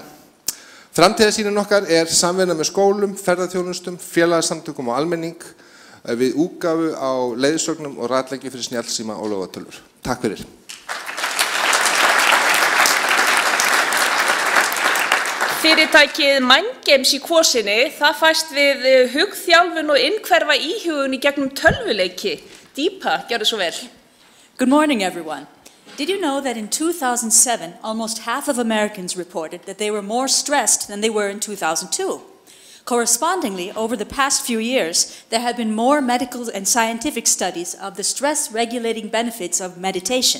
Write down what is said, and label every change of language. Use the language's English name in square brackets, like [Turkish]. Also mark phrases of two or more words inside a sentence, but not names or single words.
[Icelandic] Framtíðarsýnin okkar samvinna með skólum, ferðaþjónustum, félagasamtökum og almenning við útgáfu á leiðsögnum og ratleiki fyrir snjallsíma og lóðatölvur. Takk fyrir. Fyrirtækið Mindgames í Kvosinni, það fæst við hugþjálfun og innhverfa íhugun í gegnum tölvuleiki. Deepa, gjörðu svo vel. [English] Good morning, everyone. Did you know that in 2007, almost half of Americans reported that they were more stressed than they were in 2002? Correspondingly, over the past few years, there have been more medical and scientific studies of the stress-regulating benefits of meditation.